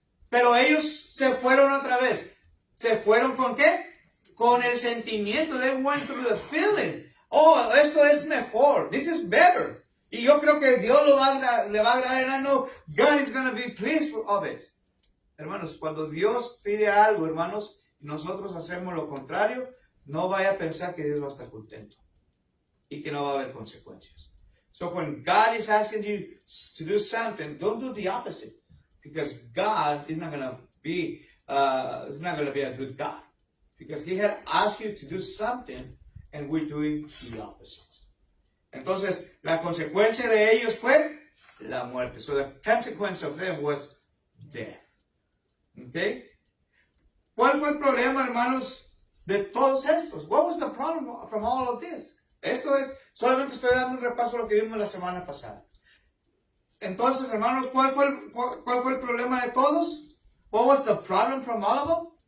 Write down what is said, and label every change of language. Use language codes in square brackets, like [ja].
[es] Pero ellos se fueron otra vez. ¿Se fueron con qué? Con el sentimiento. [en] They went through the feeling. [es] Oh, esto es mejor. [en] This is better. [es] Y yo creo que Dios le va a agradar. [en] And I know God is going to be pleased of it. [es] Hermanos, cuando Dios pide algo, hermanos, y nosotros hacemos lo contrario, no vaya a pensar que Dios va a estar contento. Y que no va a haber consecuencias. [en] So when God is asking you to do something, don't do the opposite, because God is not going to be a good God, because He had asked you to do something, and we're doing the opposite. [es] Entonces, la consecuencia de ellos fue la muerte. [en] So the consequence of them was death. Okay? [es] ¿Cuál fue el problema, hermanos, de todos estos? [en] What was the problem from all of this? [es] Esto es, solamente estoy dando un repaso a lo que vimos la semana pasada. Entonces, hermanos, ¿cuál fue el problema de todos? [en] What was the problem from all of them?